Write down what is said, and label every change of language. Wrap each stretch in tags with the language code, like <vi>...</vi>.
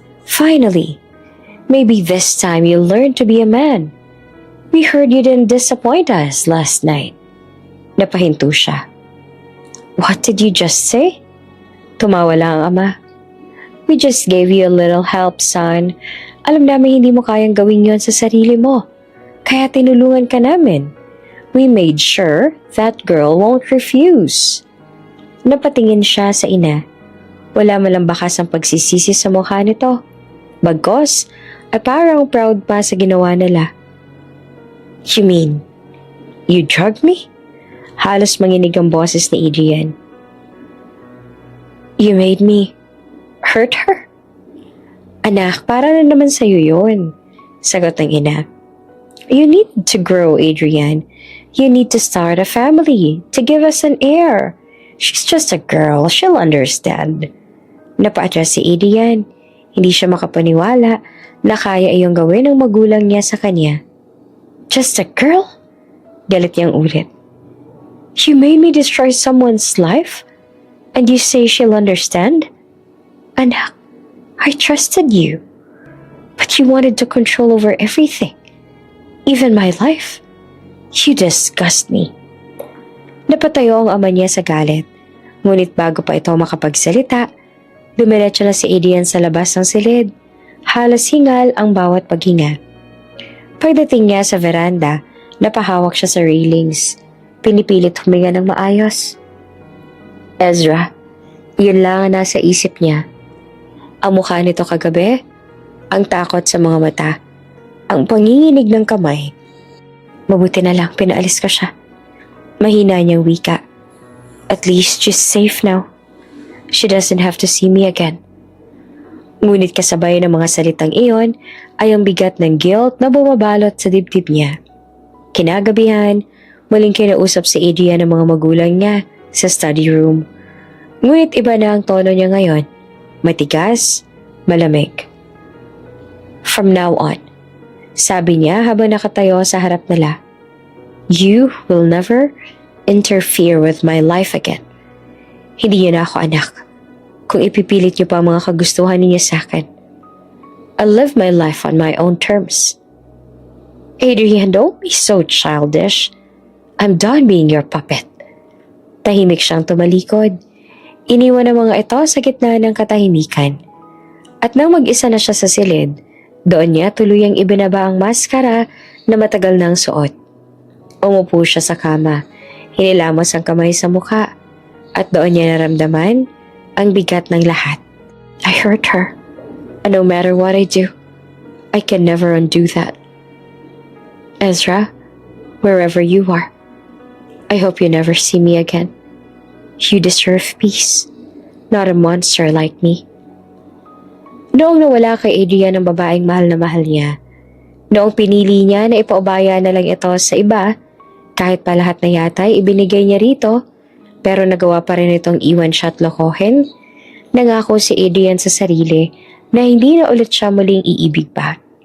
<en>Finally, maybe this time you'll learn to be a man. We heard you didn't disappoint us last night.</en> <tl>Napahinto siya.</tl> <en>What did you just say?</en> <tl>Tumawa lang ang ama.</tl> <en>We just gave you a little help, son.</en> <tl>Alam namin hindi mo kayang gawin yon sa sarili mo. Kaya tinulungan ka namin.</tl> <en>We made sure that girl won't refuse.</en> <tl>Napatingin siya sa ina. Wala malang bakas ang pagsisisi sa mukha nito. Bagkos, ay parang proud pa sa ginawa nila.</tl> <en>You mean, you drugged me?</en> <tl>Halos manginig ang boses ni Adrian.</tl> <en>You made me hurt her?</en> <tl>Anak, para na naman sa'yo yun. Sagot ng ina.</tl> <en>You need to grow, Adrian. You need to start a family to give us an heir. She's just a girl. She'll understand.</en> <tl>Napa-adjust si Adrian. Hindi siya makapaniwala na kaya iyong gawin ng magulang niya sa kanya.</tl> <en>Just a girl?</en> <tl>Galit niyang ulit.</tl> <en>You made me destroy someone's life? And you say she'll understand? Anak, I trusted you. But you wanted to control over everything. Even my life. You disgust me.</en> <tl>Napatayo ang ama niya sa galit. Ngunit bago pa ito makapagsalita, dumiretso na si Adrian sa labas ng silid. Halos hingal ang bawat paghinga. Pagdating niya sa veranda, napahawak siya sa railings. Pinipilit huminga ng maayos. Ezra, yun lang ang nasa isip niya. Ang mukha nito kagabi, ang takot sa mga mata, ang panginginig ng kamay. Mabuti na lang pinaalis ka siya. Mahina niyang wika.</tl> <en>At least she's safe now. She doesn't have to see me again.</en> <tl>Ngunit kasabay ng mga salitang iyon ay ang bigat ng guilt na bumabalot sa dibdib niya. Kinagabihan, muling kinausap si Adrian ng mga magulang niya sa study room. Ngunit iba na ang tono niya ngayon. Matigas, malamig.</tl> <en>From now on,</en> <tl>sabi niya habang nakatayo sa harap nila,</tl> <en>you will never interfere with my life again.</en> <tl>Hindi niyo na ako anak. Kung ipipilit niyo pa ang mga kagustuhan niyo sa akin.</tl> <en>I'll live my life on my own terms. Adrian, don't be so childish. I'm done being your puppet.</en> <tl>Tahimik siyang tumalikod. Iniwan ang mga ito sa gitna ng katahimikan. At nang mag-isa na siya sa silid, doon niya tuluyang ibinaba ang maskara na matagal nang suot. Umupo siya sa kama, hinilamos ang kamay sa mukha, at doon niya naramdaman ang bigat ng lahat.</tl> <en>I hurt her, and no matter what I do, I can never undo that. Ezra, wherever you are, I hope you never see me again. You deserve peace, not a monster like me.</en> <tl>Noong nawala kay Adrian ang babaeng mahal na mahal niya, noong pinili niya na ipaubaya na lang ito sa iba, kahit pa lahat na yata ibinigay niya rito, pero nagawa pa rin itong iwan siya at lokohin, nangako si Adrian sa sarili na hindi na ulit siya muling iibig pa.</tl>